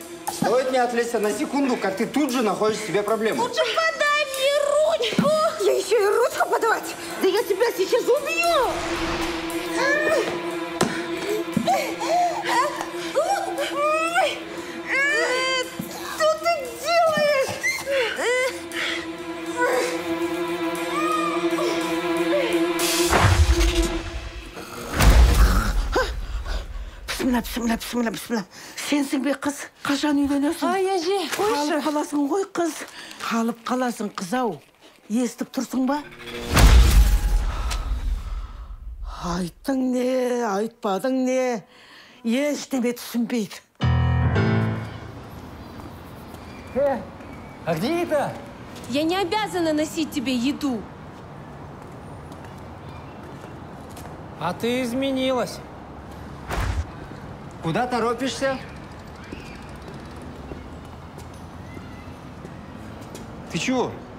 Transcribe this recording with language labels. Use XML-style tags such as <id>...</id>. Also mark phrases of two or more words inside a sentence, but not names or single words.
<ru>Стоит не отвлечься на секунду, как ты тут же находишь себе проблему. Лучше подай мне ручку! Я еще и ручку подавать? Да я тебя сейчас убью! Что ты делаешь?</ru> <kk>Бісміллә. Сенсің бе қыз? Қашан үйленесің? Ай, әже, қойшы. Қалып қаласың ғой қыз. Қалып қаласың қыз-ау. Естіп тұрсың ба? Айттың не, айтпадың не? Ештеме түсінбейді.</kk> <ru>А где это? Я не обязана носить тебе еду. А ты изменилась. Куда торопишься? Ты чего?</ru>